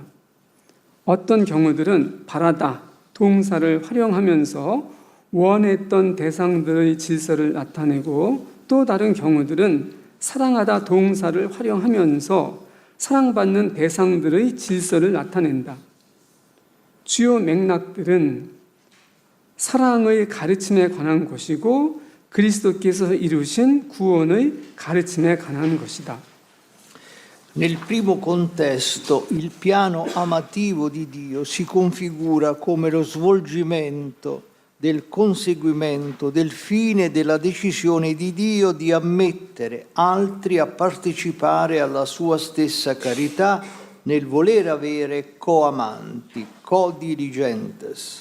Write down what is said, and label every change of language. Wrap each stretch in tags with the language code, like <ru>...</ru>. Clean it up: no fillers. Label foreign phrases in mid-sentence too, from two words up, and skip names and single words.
<ko>어떤 경우들은 바라다, 동사를 활용하면서 원했던 대상들의 질서를 나타내고 또 다른 경우들은 사랑하다 동사를 활용하면서 사랑받는 대상들의 질서를 나타낸다. 주요 맥락들은 사랑의 가르침에 관한 것이고 그리스도께서 이루신 구원의 가르침에 관한 것이다.</ko> <it>Nel primo contesto, il piano amativo di Dio si configura come lo svolgimento del conseguimento del fine della decisione di Dio di ammettere altri a partecipare alla sua stessa carità nel voler avere coamanti, co-dirigentes.</it>